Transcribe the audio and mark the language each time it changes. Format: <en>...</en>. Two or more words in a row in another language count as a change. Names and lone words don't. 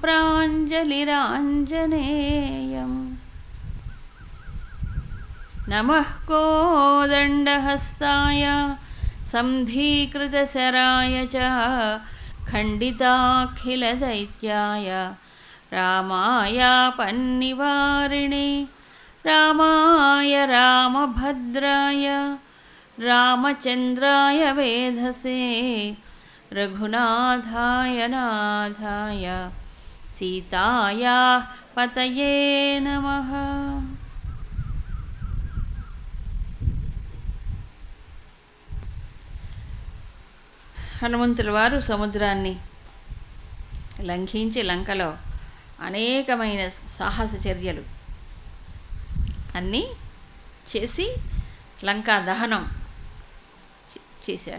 <sa>प्राञ्जलिराञ्जनेयम् नमः कोदण्डहस्ताय सन्धीकृतशराय च खण्डिताखिलदैत्याय रामाय पन्निवारिणे रामाय रामभद्राय रामचन्द्राय वेधसे रघुनाथाय नाथाय सीताया पतये नमः।</sa> <te>హనుమంతుల వారు సముద్రాన్ని లంఘించి లంకలో అనేకమైన సాహస చర్యలు అన్నీ చేసి లంకా దహనం చేశాడు.</te>